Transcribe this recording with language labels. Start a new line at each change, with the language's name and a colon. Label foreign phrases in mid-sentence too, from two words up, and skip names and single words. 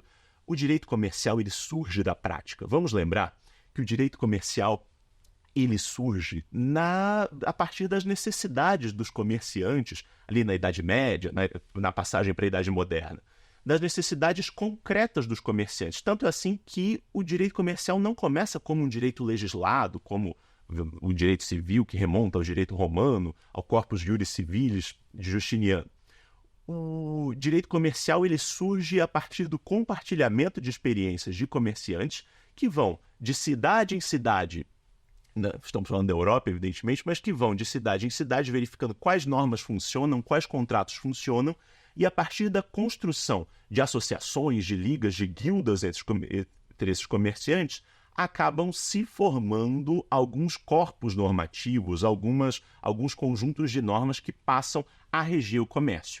Portuguese: O direito comercial ele surge da prática. Vamos lembrar que o direito comercial ele surge a partir das necessidades dos comerciantes, ali na Idade Média, na passagem para a Idade Moderna, das necessidades concretas dos comerciantes. Tanto é assim que o direito comercial não começa como um direito legislado, como o direito civil que remonta ao direito romano, ao corpus juris civilis de Justiniano. O direito comercial ele surge a partir do compartilhamento de experiências de comerciantes que vão de cidade em cidade, estamos falando da Europa, evidentemente, mas que vão de cidade em cidade verificando quais normas funcionam, quais contratos funcionam, e a partir da construção de associações, de ligas, de guildas entre esses comerciantes, acabam se formando alguns corpos normativos, alguns conjuntos de normas que passam a reger o comércio.